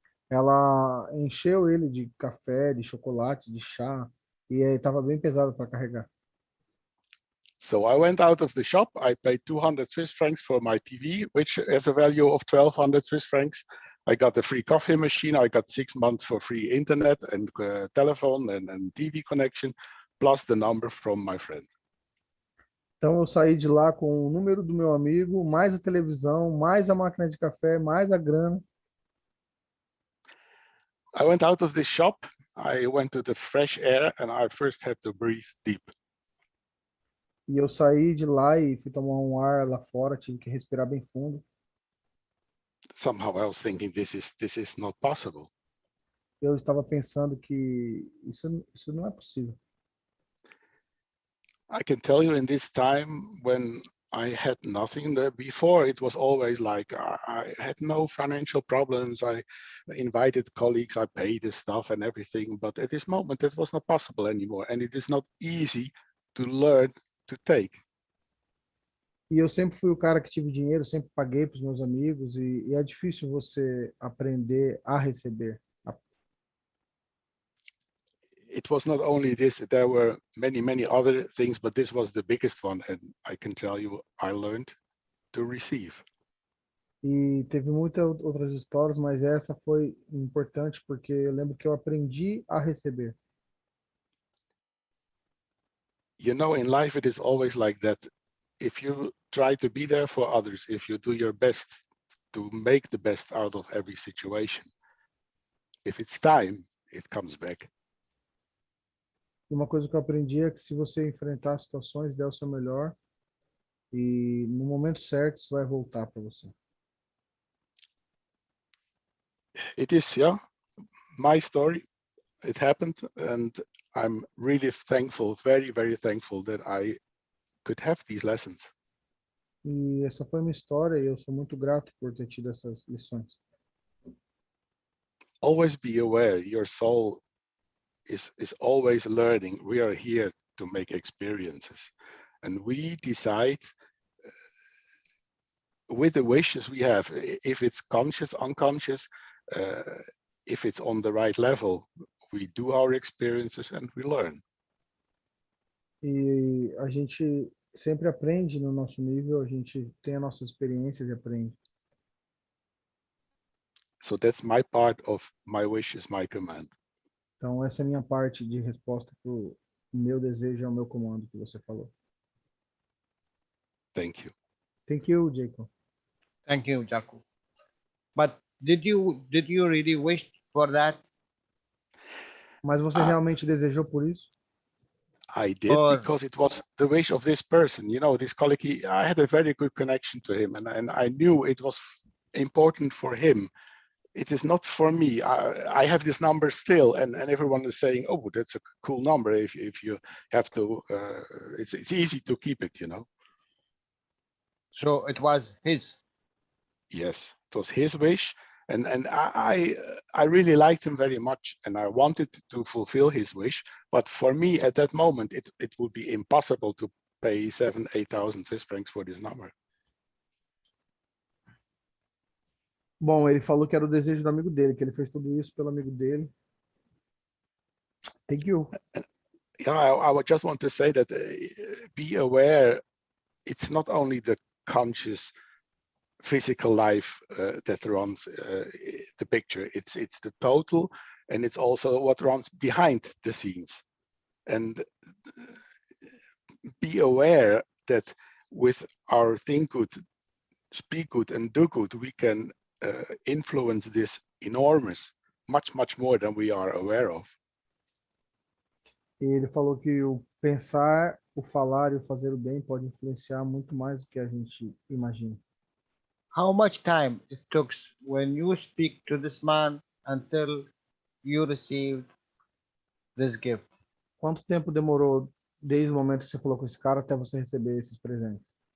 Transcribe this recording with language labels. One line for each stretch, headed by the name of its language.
Portuguese: Ela encheu ele de café, de chocolate, de chá, e estava bem pesado para carregar.
English: So I went out of the shop, I paid 200 Swiss francs for my TV, which has a value of 1,200 Swiss francs. I got a free coffee machine, I got 6 months for free internet and telephone and TV connection, plus the number from my friend.
Portuguese: Então eu saí de lá com o número do meu amigo, mais a televisão, mais a máquina de café, mais a grana.
English: I went out of the shop, I went to the fresh air, and I first had to breathe deep.
Portuguese: E eu saí de lá e fui tomar um ar lá fora, tive que respirar bem fundo.
English: Somehow I was thinking this is not possible.
Portuguese: Eu estava pensando que isso não é possível.
English: I can tell you in this time when I had nothing before, it was always like I had no financial problems. I invited colleagues, I paid the stuff and everything, but at this moment it was not possible anymore, and it is not easy to learn to take.
Portuguese: E eu sempre fui o cara que tive dinheiro, sempre paguei para os meus amigos, e é difícil você aprender a receber.
English: It was not only this, there were many other things, but this was the biggest one, and I can tell you, I learned to receive.
Portuguese: E teve muitas outras histórias, mas essa foi importante porque eu lembro que eu aprendi a receber.
English: You know, in life it is always like that. If you try to be there for others, if you do your best to make the best out of every situation, if it's time, it comes back.
Portuguese: E uma coisa que eu aprendi é que se você enfrentar situações, der o seu melhor, e no momento certo isso vai voltar para você.
English: It is, yeah, my story. It happened, and I'm really thankful, very thankful that I could have these lessons.
Portuguese: E essa foi minha história e eu sou muito grato por ter tido essas lições.
English: Always be aware, your soul is always learning. We are here to make experiences, and we decide with the wishes we have, if it's conscious, unconscious, if it's on the right level, we do our experiences and we learn.
Portuguese: E a gente sempre aprende no nosso nível, a gente tem as nossas experiências e aprende.
English: So that's my part of my wish is my command.
Portuguese: Então essa é a minha parte de resposta para o meu desejo ao meu comando que você falou.
English: Thank you. Thank you, Jacob. Thank you, Jaco. But did you really wish for that?
Portuguese: Mas você realmente desejou por isso?
English: I did Or- because it was the wish of this person. You know, this colleague, I had a very good connection to him, and I knew it was important for him. It is not for me. I have this number still, and everyone is saying, "Oh, that's a cool number." If you have to, it's easy to keep it. You know. So it was his. Yes, it was his wish, and I really liked him very much, and I wanted to fulfill his wish. But for me, at that moment, it would be impossible to pay 7,000-8,000 Swiss francs for this number.
Portuguese: Bom, ele falou que era o desejo do amigo dele, que ele fez tudo isso pelo amigo dele.
English: Thank you. Yeah, I would just want to say that be aware. It's not only the conscious physical life that runs the picture. It's the total, and it's also what runs behind the scenes. And be aware that with our think good, speak good, and do good, we can influence this enormous, much more than we are aware of.
Portuguese: E ele falou que o pensar, o falar e o fazer o bem pode influenciar muito mais do que a gente imagina.
English: How much time it took when you speak to this man until you received this gift?
Portuguese: Quanto tempo demorou desde o momento que você falou com esse cara até você receber esses presentes?